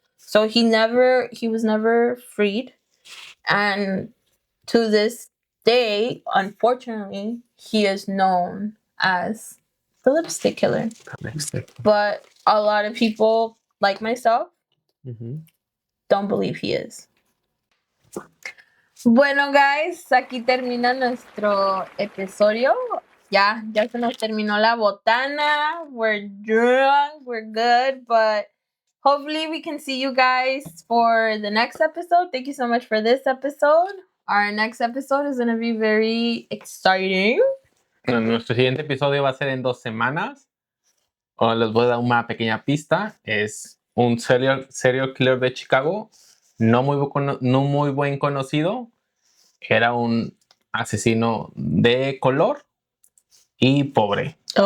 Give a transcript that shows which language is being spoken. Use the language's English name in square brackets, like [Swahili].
[English] So he was never freed. And to this day, unfortunately, he is known as the lipstick killer. But a lot of people, like myself, don't believe he is. [Spanish] Bueno, guys, aquí termina nuestro episodio. Ya se nos terminó la botana. [English] We're drunk, we're good, but hopefully we can see you guys for the next episode. Thank you so much for this episode. Our next episode is going to be very exciting. [Spanish] Nuestro siguiente episodio va a ser en 2 semanas. Les voy a dar una pequeña pista. Es un serial killer de Chicago, no muy buen conocido. Era un asesino de color y pobre.